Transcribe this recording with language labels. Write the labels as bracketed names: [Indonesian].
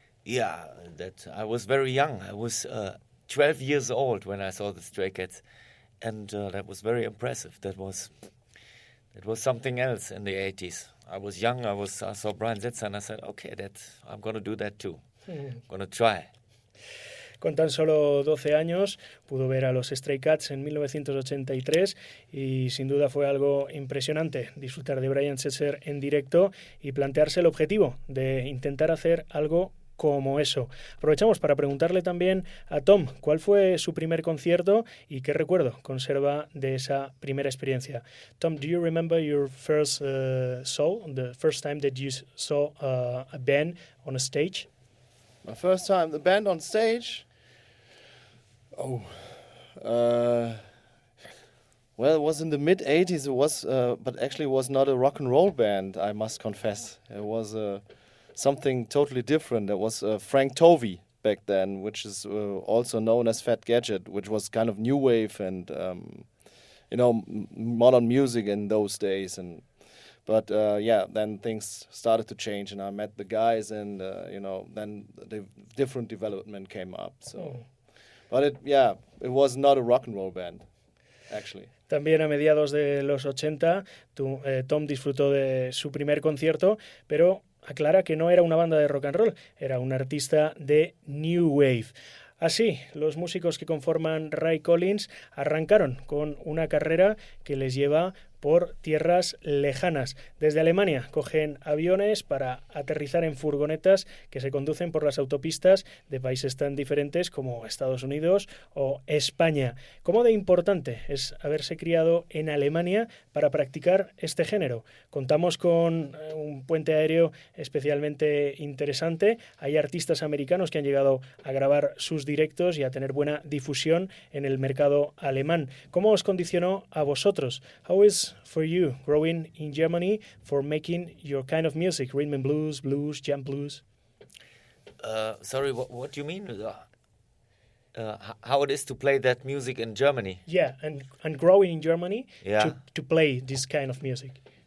[English] Yeah, that I was very young. I was 12 years old when I saw the Stray Cats, and that was very impressive. That was something else in the 80s. I was young. I saw Brian Setzer, and I said, "Okay, I'm going to do that too. I'm going to try." [Spanish] Con tan solo 12 años pudo ver a los Stray Cats en 1983 y sin duda fue algo impresionante disfrutar de Brian Setzer en directo y plantearse el objetivo de intentar hacer algo como eso. Aprovechamos para preguntarle también a Tom cuál fue su primer concierto y qué recuerdo conserva de esa primera experiencia. [English] Tom, do you remember your first show, the first time that you saw a band on a stage? My first time, the band on stage? Well, it was in the mid-80s, but actually it was not a rock and roll band, I must confess. It was something totally different. It was Frank Tovey back then, which is also known as Fat Gadget, which was kind of new wave and modern music in those days. But then things started to change, and I met the guys, and then the different development came up. So, but it was not a rock and roll band, actually. [Spanish] También a mediados de los 80, Tom disfrutó de su primer concierto, pero aclara que no era una banda de rock and roll, era un artista de New Wave. Así, los músicos que conforman Ray Collins arrancaron con una carrera que les lleva por tierras lejanas. Desde Alemania cogen aviones para aterrizar en furgonetas que se conducen por las autopistas de países tan diferentes como Estados Unidos o España. ¿Cómo de importante es haberse criado en Alemania para practicar este género? Contamos con un puente aéreo especialmente interesante. Hay artistas americanos que han llegado a grabar sus directos y a tener buena difusión en el mercado alemán. ¿Cómo os condicionó a vosotros? [English] How is was for you growing in Germany for making your kind of music, rhythm and blues, jam blues? Sorry, what do you mean? How it is to play that music in Germany? Yeah, and growing in Germany Yeah. to play this kind of music.